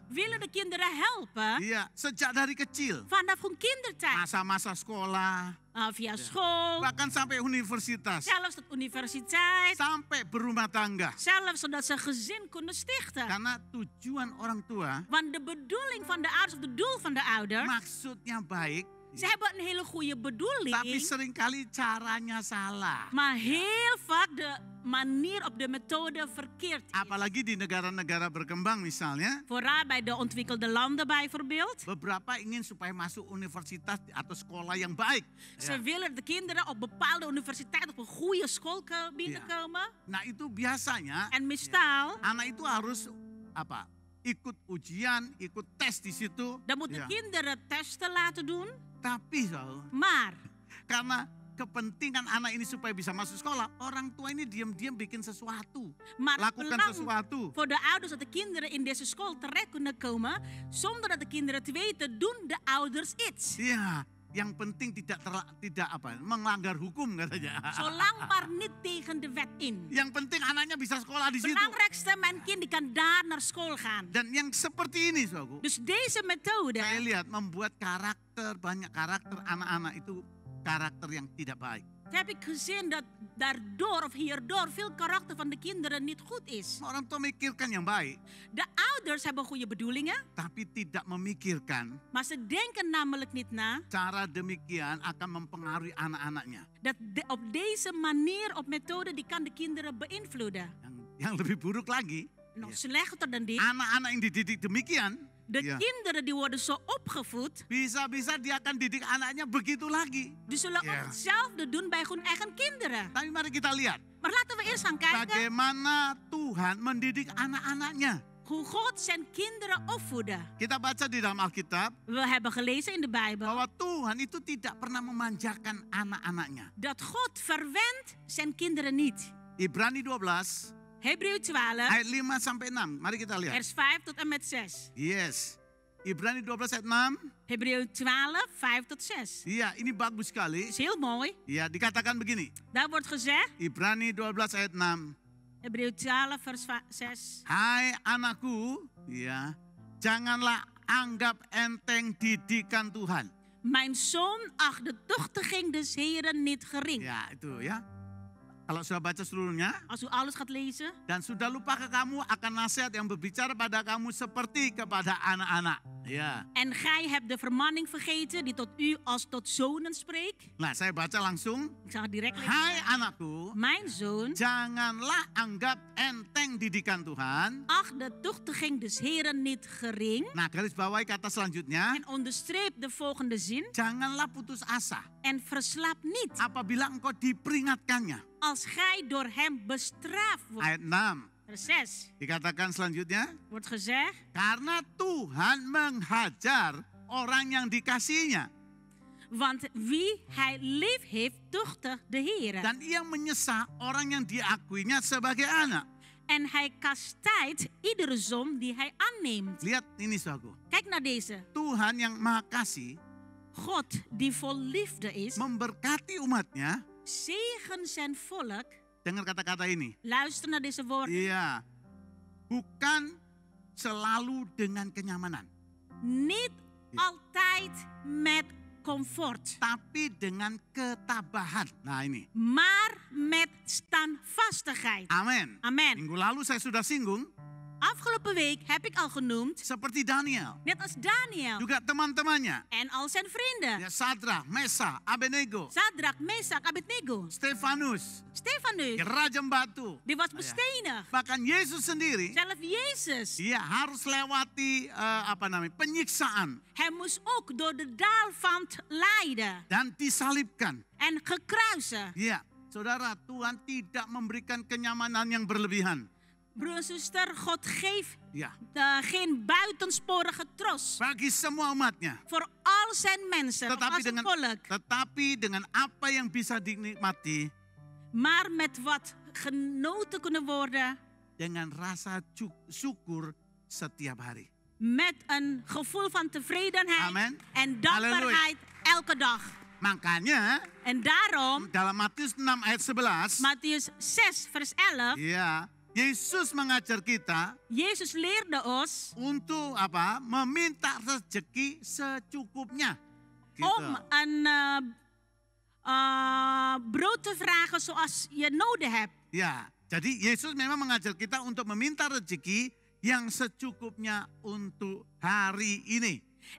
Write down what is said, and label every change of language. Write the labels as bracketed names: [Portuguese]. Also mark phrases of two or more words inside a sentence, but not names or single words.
[Dutch] willen de kinderen helpen [Indonesian] Iya, sejak dari kecil. [Dutch] vanaf hun kindertijd. [Indonesian] Masa-masa sekolah, [Dutch] Via school, [Indonesian] bahkan sampai universitas, [Dutch] zelfs tot universiteit. [Indonesian] sampai berumah tangga. [Dutch] Zelfs zodat ze een gezin kunnen stichten. [Indonesian] Karena tujuan orang tua [Dutch] Want de bedoeling van de ouders, of het doel van de ouders, [Indonesian] maksudnya baik, [Dutch] Ze hebben een hele goede bedoeling. [Indonesian] Tapi seringkali caranya salah. [Dutch] Maar heel vaak de manier op de methode verkeerd is. [Indonesian] Apalagi di negara-negara berkembang misalnya. [Dutch] Vooral bij de ontwikkelde landen bijvoorbeeld. [Indonesian] Beberapa ingin supaya masuk universitas atau sekolah yang baik. [Dutch] Ze willen de kinderen op bepaalde universiteiten op een goede school binnenkomen. [Indonesian] Nah itu biasanya [Dutch] En meestal, [Indonesian] anak itu harus ikut ujian, ikut tes di situ. [Dutch] dan moeten kinderen testen laten doen. [Indonesian] Tapi [Dutch] Maar, [Indonesian] karena kepentingan anak ini supaya bisa masuk sekolah, orang tua ini diam-diam bikin sesuatu, [Dutch] maar [Indonesian] lakukan [Dutch] belang [Indonesian] sesuatu. [Dutch] voor de ouders dat de kinderen in deze school terecht kunnen komen, zonder dat de kinderen het weten, doen de ouders iets. [Indonesian] Iya, yang penting tidak melanggar hukum katanya. [Dutch] Zolang maar niet tegen de wet in. [Indonesian] Yang penting anaknya bisa sekolah di situ. [Dutch] Belangrijkste, mijn kind die kan daar naar school gaan. [Indonesian] Dan yang seperti ini, saudaraku, [Dutch] Dus deze methode, [Indonesian] saya lihat membuat banyak karakter anak-anak itu karakter yang tidak baik. [Dutch] heb ik gezien dat daardoor of hierdoor veel karakter van de kinderen niet goed is. [Indonesian] Orang tua memikirkan yang baik, [Dutch] De ouders hebben goede bedoelingen, [Indonesian] tapi tidak memikirkan [Dutch] maar ze denken namelijk niet na [Indonesian] cara demikian akan mempengaruhi anak-anaknya. [Dutch] dat op deze manier, op methode, die kan de kinderen beïnvloeden. [Indonesian] Yang lebih buruk lagi, [Dutch] Nog slechter dan dit, [Indonesian] anak-anak yang dididik demikian, [Dutch] de kinderen die worden zo opgevoed, [Indonesian] bisa-bisa dia akan didik anaknya begitu lagi. [Dutch] die zullen ook hetzelfde doen bij hun eigen kinderen. [Indonesian] Tapi mari kita lihat [Dutch] Maar laten we eerst gaan kijken [Indonesian] bagaimana Tuhan mendidik anak-anaknya. [Dutch] hoe God zijn kinderen opvoedde. [Indonesian] Kita baca di dalam Alkitab [Dutch] We hebben gelezen in de Bijbel [Indonesian] bahwa Tuhan itu tidak pernah memanjakan anak-anaknya. [Dutch] dat God verwendt zijn kinderen niet. [Indonesian] Ibrani 12 [Dutch] Hebreeën 12, [Indonesian] ayat 5 sampai 6. Mari kita lihat. [Dutch] vers 5 tot en met 6. [English] Yes. [Indonesian] Ibrani 12 ayat 6. [Dutch] Hebreeën 12, 5 tot 6. [Indonesian] Iya, ini bagus sekali. [Dutch] Dat is heel mooi. [Indonesian] Iya, dikatakan begini. [Dutch] Daar wordt gezegd, [Indonesian] Ibrani 12 ayat 6. [Dutch] Hebreeën 12, vers 6. [Indonesian] Hai anakku, ya, janganlah anggap enteng didikan Tuhan. [Dutch] Mijn zoon, acht de tuchtiging des Heren niet gering. [Indonesian] Ya, itu ya. Kalau sudah baca seluruhnya [Dutch] Als u alles gaat lezen. [Indonesian] dan sudah lupa ke kamu akan nasihat yang berbicara pada kamu seperti kepada anak-anak. Ya. [Dutch] En gij hebt de vermanning vergeten die tot u als tot zonen spreekt. [Indonesian] Nah, saya baca langsung. [Dutch] Ik zal het direct lezen. [Indonesian] Hai anakku, [Dutch] Mijn zoon, [Indonesian] janganlah anggap enteng didikan Tuhan. [Dutch] acht de tuchtiging des Heren niet gering. [Indonesian] Nah, garis bawahi kata selanjutnya. [Dutch] En onderstreep de volgende zin. [Indonesian] Janganlah putus asa [Dutch] En verslap niet [Indonesian] apabila engkau diperingatkannya. [Dutch] als gij door hem bestraft wordt. [Indonesian] Ayat 6. [Dutch] Vers 6 [Indonesian] Dikatakan selanjutnya. [Dutch] wordt gezegd. [Indonesian] Karena Tuhan menghajar orang yang dikasihinya. [Dutch] Want wie hij lief heeft, tuchtigt de Heer. [Indonesian] Dan ia menyesah orang yang diakuinya sebagai anak. [Dutch] En hij kastijdt iedere zoon die hij aanneemt. [Indonesian] Lihat ini saudaraku. [Dutch] Kijk naar deze. [Indonesian] Tuhan yang maha kasih [Dutch] God die vol liefde is, [Indonesian] memberkati umatnya. [Dutch] zegen zijn volk. [Indonesian] Dengar kata-kata ini. [Dutch] Luister naar deze woorden. [Indonesian] Iya. Bukan selalu dengan kenyamanan. [Dutch] Niet altijd met comfort, [Indonesian] Tapi dengan ketabahan. Nah ini. [Dutch] maar met standvastigheid. [Indonesian] Amin. [Dutch] Amen. [Indonesian] Minggu lalu saya sudah singgung. [Dutch] Afgelopen week heb ik al genoemd, [Indonesian] Seperti Daniel. [Dutch] net als Daniel [Indonesian] Juga teman-temannya. [Dutch] en al zijn vrienden. [Indonesian] Ya, Sadrak, Mesa, Abednego. [Dutch] Zadrak, Mesak, Abednego, Stefanus. Stefanus, [Indonesian] Raja Batu. [Dutch] die was bestenigd. [Indonesian] Bahkan Yesus sendiri. [Dutch] Zelf Jezus. [Indonesian] Dia harus lewati penyiksaan. [Dutch] Hij moest ook door de dal van het lijden [Indonesian] Dan disalibkan. [Dutch] en gekruisen. [Indonesian] Iya, saudara, Tuhan tidak memberikan kenyamanan yang berlebihan. [Dutch] Broer en zuster, God geeft [Indonesian] Ya, [Dutch] geen buitensporige troost [Indonesian] bagi semua umatnya. [Dutch] voor al zijn mensen, voor al zijn volk. [Indonesian] Tetapi dengan apa yang bisa dinikmati, [Dutch] Maar met wat genoten kunnen worden, [Indonesian] dengan rasa syukur setiap hari. [Dutch] met een gevoel van tevredenheid Amen. en dankbaarheid elke dag. [Indonesian] Makanya [Dutch] En daarom, [Indonesian] dalam Matius 6 ayat 11, [Dutch] Mattheus 6 vers 11, [Indonesian] ya, Yesus mengajar kita [Dutch] Jezus leerde ons [Indonesian] untuk meminta rezeki secukupnya. Gitu. [Dutch] om een brood te vragen zoals je nodig hebt. [Indonesian] Ya, jadi Yesus memang mengajar kita untuk meminta rezeki yang secukupnya untuk hari ini.